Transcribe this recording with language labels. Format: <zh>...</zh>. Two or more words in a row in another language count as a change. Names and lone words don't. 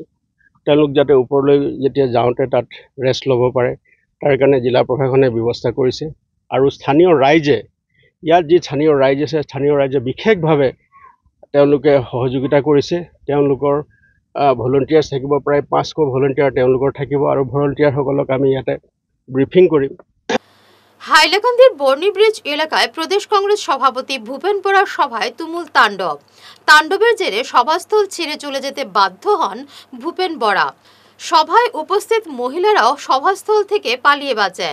<as>তেওঁলোক যাতে ওপৰলৈ যেতিয়া যাওঁতে তাত ৰেষ্ট ল'ব পাৰে তাৰ কাৰণে জিলা প্ৰশাসনে ব্যৱস্থা কৰিছে। আৰু স্থানীয় ৰাইজে, ইয়াত যি স্থানীয় ৰাইজ আছে, স্থানীয় ৰাইজে বিশেষভাৱে তেওঁলোকে সহযোগিতা কৰিছে। তেওঁলোকৰ ভলণ্টিয়াৰ্ছ থাকিব, প্ৰায় 500 ভলণ্টিয়াৰ তেওঁলোকৰ থাকিব। আৰু ভলণ্টিয়াৰসকলক আমি ইয়াতে ব্রিফিং করি।</as> <bn>হাইলাকান্দির বর্ণি ব্রিজ এলাকায় প্রদেশ কংগ্রেস সভাপতি ভূপেন বরার সভায় তুমুল তাণ্ডবের জেরে সভাস্থল ছেড়ে চলে যেতে বাধ্য হন ভূপেন বরা। সভায় উপস্থিত মহিলারাও সভাস্থল থেকে পালিয়ে বাঁচেন।</bn>